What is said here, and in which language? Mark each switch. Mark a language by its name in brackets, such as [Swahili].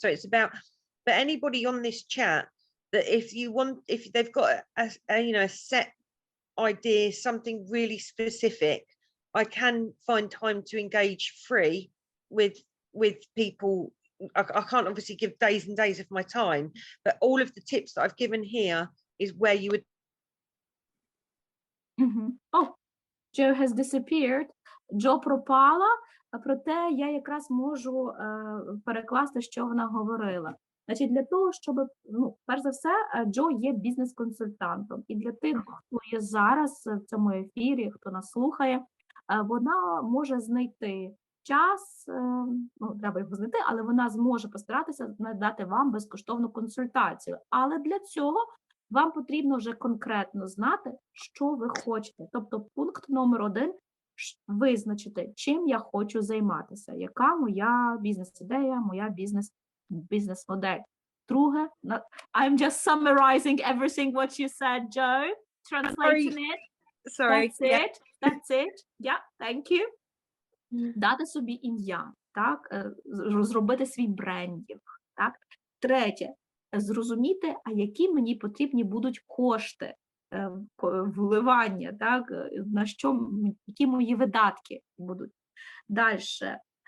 [English] So it's about, but anybody on this chat, that if they've got a set idea, something really specific, I can find time to engage free with people. I can't obviously give days and days of my time, but all of the tips that I've given here is where you would. Oh, Joe has disappeared. [Ukrainian] Джо пропала, проте я якраз можу перекласти, що вона говорила. Значить, для того, щоб, перш за все, Джо є бізнес-консультантом. І для тих, хто є зараз в цьому ефірі, хто нас слухає, вона може знайти час, треба його знайти, але вона зможе постаратися надати вам безкоштовну консультацію. Але для цього вам потрібно вже конкретно знати, що ви хочете. Тобто пункт номер 1 – визначити, чим я хочу займатися, яка моя бізнес-ідея, моя бізнес-модель. [English] Друге, I'm just summarizing everything what you said, Joe, translating it. Sorry. That's it. Yeah, thank you. [Ukrainian] Дати собі ім'я, так, зробити свій брендінг, так. Третє, зрозуміти, а які мені потрібні будуть кошти. вливання, так, на що, які мої видатки будуть. Дальше.